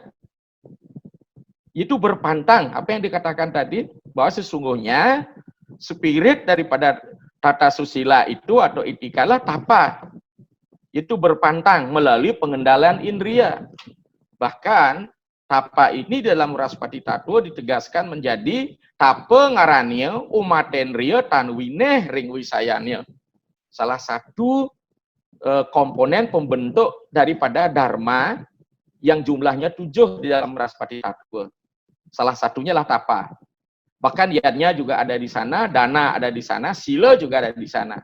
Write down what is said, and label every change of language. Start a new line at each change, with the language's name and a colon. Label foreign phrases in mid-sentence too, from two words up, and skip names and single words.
Indonesian: Itu berpantang, apa yang dikatakan tadi, bahwa sesungguhnya spirit daripada tata susila itu atau itikalah tapa. Itu berpantang melalui pengendalian indria. Bahkan, tapa ini dalam Raspati Tattwa ditegaskan menjadi tapa
Kawi: ngarannya umatendria tanwineh ring wisayanya.
Indonesian: Salah satu komponen pembentuk daripada dharma yang jumlahnya 7 di dalam Raspati Tattwa. Salah satunya lah tapa. Bahkan yadnya juga ada di sana, dana ada di sana, sila juga ada di sana.